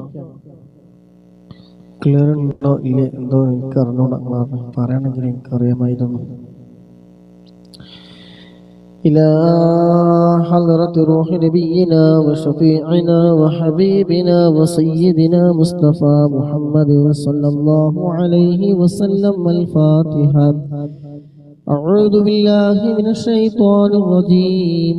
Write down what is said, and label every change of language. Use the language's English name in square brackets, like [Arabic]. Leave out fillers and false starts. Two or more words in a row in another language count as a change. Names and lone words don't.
[Malayalam] ക്ലിയർ ഉണ്ടോ ഇല്ലേ എന്തോ എനിക്ക് അറിഞ്ഞൂടാ. പറയണമെങ്കിൽ എനിക്കറിയാമായിരുന്നു. [Arabic] إلى حضرة روح نبينا وشفيعنا وحبيبنا وسيدنا مصطفى محمد صلى الله عليه وسلم. الفاتحة. أعوذ بالله من الشيطان الرجيم.